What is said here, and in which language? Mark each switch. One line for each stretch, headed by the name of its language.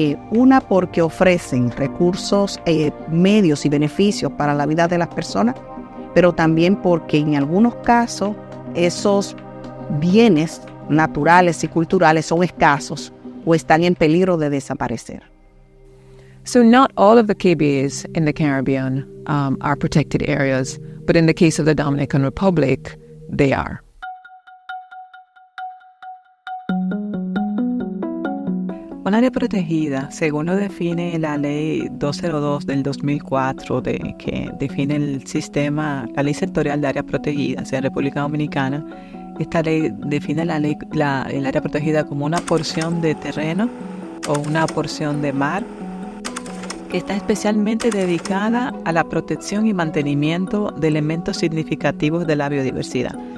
Spanish: Una, porque ofrecen recursos, medios y beneficios para la vida de las personas, pero también porque en algunos casos esos bienes naturales y culturales son escasos o están en peligro de desaparecer.
English: So not all of the KBAs in the Caribbean are protected areas, but in the case of the Dominican Republic, they are.
Spanish: Un área protegida, según lo define la Ley 202 del 2004, que define el sistema, la ley sectorial de áreas protegidas en República Dominicana, esta ley define el área protegida como una porción de terreno o una porción de mar que está especialmente dedicada a la protección y mantenimiento de elementos significativos de la biodiversidad.